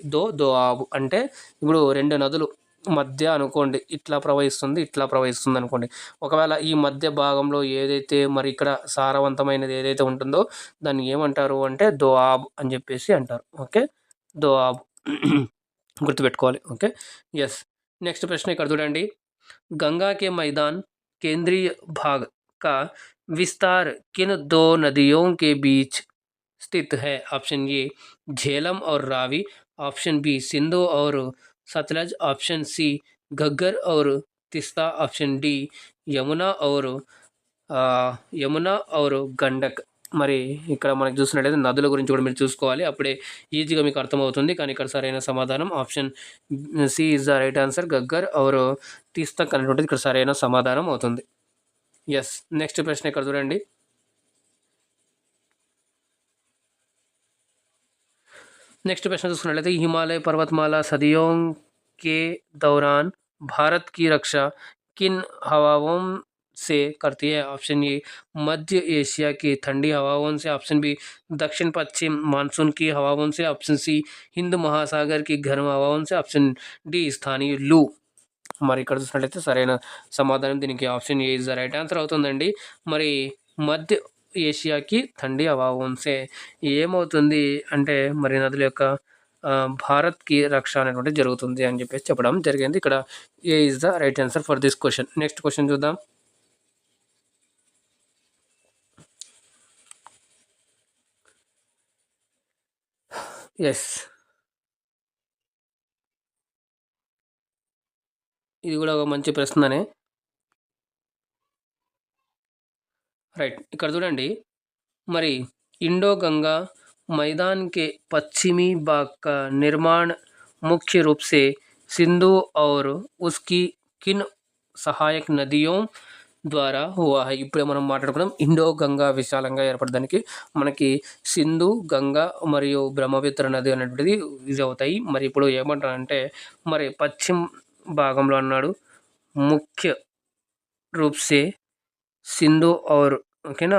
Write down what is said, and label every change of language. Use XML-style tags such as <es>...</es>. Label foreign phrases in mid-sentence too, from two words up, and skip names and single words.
<te>దో ఆబు అంటే ఇప్పుడు రెండు నదులు మధ్య అనుకోండి, ఇట్లా ప్రవహిస్తుంది, ఇట్లా ప్రవహిస్తుంది అనుకోండి. ఒకవేళ ఈ మధ్య భాగంలో ఏదైతే మరి ఇక్కడ సారవంతమైనది ఏదైతే ఉంటుందో దాన్ని ఏమంటారు అంటే దో ఆబ్ అని చెప్పేసి అంటారు. ఓకే, దో ఆబ్ గుర్తుపెట్టుకోవాలి.</te> <en>okay, yes. next</en> <te>ప్రశ్న ఇక్కడ చూడండి.</te> <hi>गंगा के मैदान केंद्रीय भाग का विस्तार किन दो नदियों के बीच स्थित है? ऑप्शन ए झेलम और रावी, ऑप्शन बी सिंधु और सतलज, ऑप्शन सी घग्गर और तिस्ता, ऑप्शन डी यमुना और गंडक.</hi> <te>మరి ఇక్కడ మనకు చూసినట్లయితే నదుల గురించి కూడా మీరు చూసుకోవాలి, అప్పుడే ఈజీగా మీకు అర్థమవుతుంది. కానీ ఇక్కడ సరైన సమాధానం</te> <en>option C is the right answer.</en> <te>గగ్గర్ ఆర్ తీస్తక్ అనేటువంటిది ఇక్కడ సరైన సమాధానం అవుతుంది.</te> <en>yes. next</en> <te>ప్రశ్న ఇక్కడ చూడండి.</te> <hi>नेक्स्ट प्रश्न सुन हिमालय पर्वतमाला सदियों के दौरान भारत की रक्षा किन हवाओं से करती है? ऑप्शन ए मध्य एशिया की ठंडी हवाओं से, ऑप्शन बी दक्षिण पश्चिम मानसून की हवाओं से, ऑप्शन सी हिंद महासागर की गर्म हवाओं से, ऑप्शन डी स्थानीय लू.</hi> <te>మరి ఇక్కడ చూసినట్లయితే సరైన సమాధానం దీనికి</te> <en>option A is the right answer</en> <te>అవుతుందండి. మరి</te> <hi>मध्य एशिया की ठंडी हवाओं से</hi> <te>ఏమవుతుంది అంటే మరి నదుల యొక్క భారత్కి రక్ష అనేటువంటి జరుగుతుంది అని చెప్పేసి చెప్పడం జరిగింది. ఇక్కడ</te> <en>A is the right answer for this question. next question</en> <te>చూద్దాం. ఎస్, ఇది కూడా ఒక మంచి ప్రశ్ననే. రైట్. ఇక్కడ చూడండి, మరి</te> <hi>इंडो गंगा मैदान के पश्चिमी भाग का निर्माण मुख्य रूप से सिंधु और उसकी किन सहायक नदियों द्वारा हुआ है.</hi> <te>ఇప్పుడే మనం మాట్లాడుకున్నాం ఇండో గంగా విశాలంగా ఏర్పడడానికి మనకి సింధు, గంగా మరియు బ్రహ్మపుత్ర నది అనేటువంటిది యూజ్ అవుతాయి. మరి ఇప్పుడు ఏమంటారంటే మరి పశ్చిమ భాగంలో అన్నాడు</te> <hi>मुख्य रूप से सिंधु और,</hi> <te>ఓకేనా.</te>